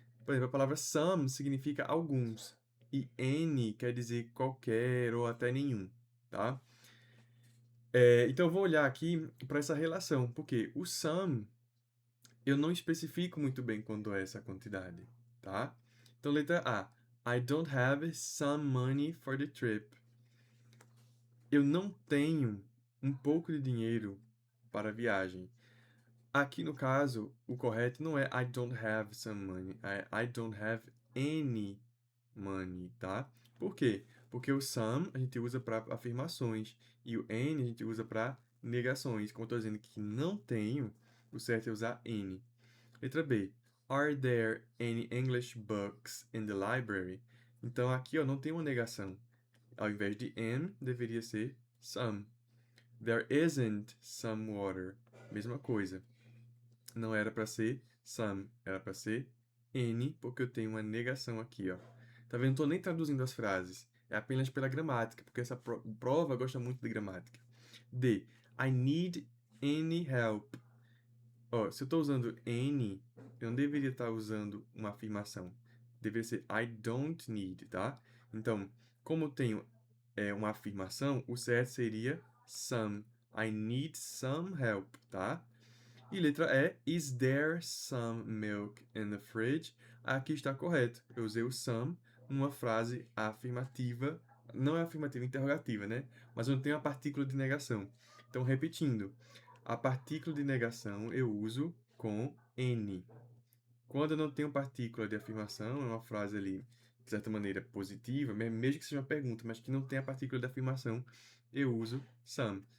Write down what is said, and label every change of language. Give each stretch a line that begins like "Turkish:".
Portuguese: Por exemplo, a palavra some significa alguns, e any quer dizer qualquer ou até nenhum, tá? Então, eu vou olhar aqui para essa relação, porque o some eu não especifico muito bem quando é essa quantidade, tá? Então, letra A.
English: I don't have some money for the trip.
Portuguese: Eu não tenho um pouco de dinheiro para a viagem. Aqui, no caso, o correto não é
English: I don't have some money,
Portuguese: é
English: I don't have any money,
Portuguese: tá? Por quê? Porque o some a gente usa para afirmações e o any a gente usa para negações. Como eu estou dizendo que não tenho, o certo é usar any. Letra B.
English: Are there any English books in the library?
Portuguese: Então aqui ó, não tem uma negação. Ao invés de am, deveria ser some.
English: There isn't some water.
Portuguese: Mesma coisa. Não era para ser some, era para ser any, porque eu tenho uma negação aqui, ó. Tá vendo? Não tô nem traduzindo as frases. É apenas pela gramática, porque essa prova gosta muito de gramática. D.
English: I need any help.
Portuguese: Ó, se eu estou usando any, eu não deveria estar usando uma afirmação. Deveria ser
English: I don't need,
Portuguese: tá? Então, como eu tenho uma afirmação, o certo seria some.
English: I need some help, tá?
Portuguese: E letra E,
English: is there some milk in the fridge?
Portuguese: Aqui está correto. Eu usei o some numa frase afirmativa. Não é afirmativa, interrogativa, né? Mas eu não tenho a partícula de negação. Então, repetindo. A partícula de negação eu uso com N. Quando eu não tenho partícula de afirmação, é uma frase ali, de certa maneira, positiva, mesmo que seja uma pergunta, mas que não tenha partícula de afirmação, eu uso some.